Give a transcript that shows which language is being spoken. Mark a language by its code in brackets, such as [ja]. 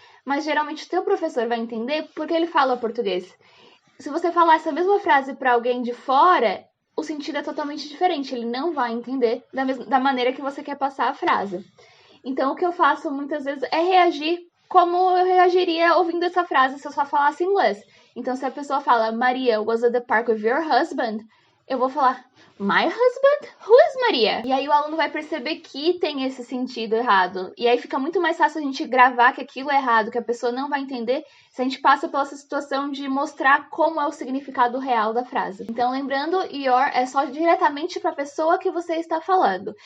[pt] Mas geralmente o teu professor vai entender porque ele fala português. Se você falar essa mesma frase para alguém de fora, o sentido é totalmente diferente. Ele não vai entender da maneira que você quer passar a frase. Então o que eu faço muitas vezes é reagir como eu reagiria ouvindo essa frase se eu só falasse inglês. Então se a pessoa fala [en] Maria was at the park with your husband, [pt] eu vou falar [en] my husband? Who is Maria? [pt] E aí o aluno vai perceber que tem esse sentido errado. E aí fica muito mais fácil a gente gravar que aquilo é errado, que a pessoa não vai entender, se a gente passa pela situação de mostrar como é o significado real da frase. Então lembrando, your é só diretamente para a pessoa que você está falando.